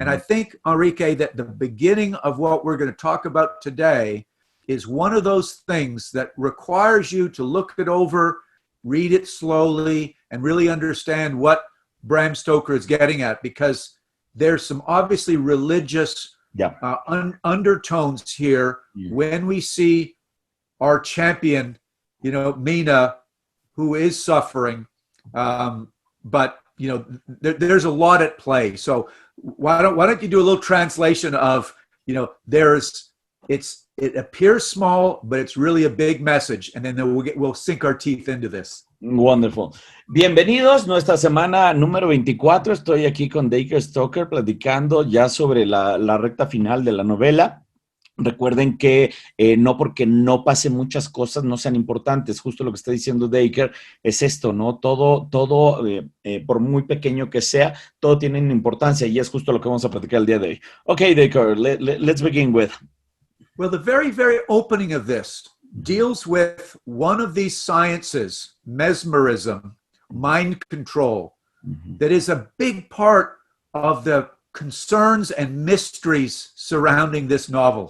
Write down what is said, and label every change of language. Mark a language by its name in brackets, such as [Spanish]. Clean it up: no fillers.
[English] And I think, Enrique, that the beginning of what we're going to talk about today is one of those things that requires you to look it over, read it slowly, and really understand what Bram Stoker is getting at, because there's some obviously religious undertones here when we see our champion, Mina, who is suffering. But there's a lot at play. So why don't you do a little translation of, it appears small, but it's really a big message, and then we'll sink our teeth into this. Wonderful. [Spanish] Bienvenidos, nuestra semana número 24. Estoy aquí con Dacre Stoker platicando ya sobre la recta final de la novela. Recuerden que no porque no pasen muchas cosas no sean importantes. Justo lo que está diciendo Dacre es esto, ¿no? Todo por muy pequeño que sea, todo tiene una importancia y es justo lo que vamos a platicar el día de hoy. [English] Okay, Dacre, let's begin with. Well, the very, very opening of this deals with one of these sciences, mesmerism, mind control, that is a big part of the concerns and mysteries surrounding this novel.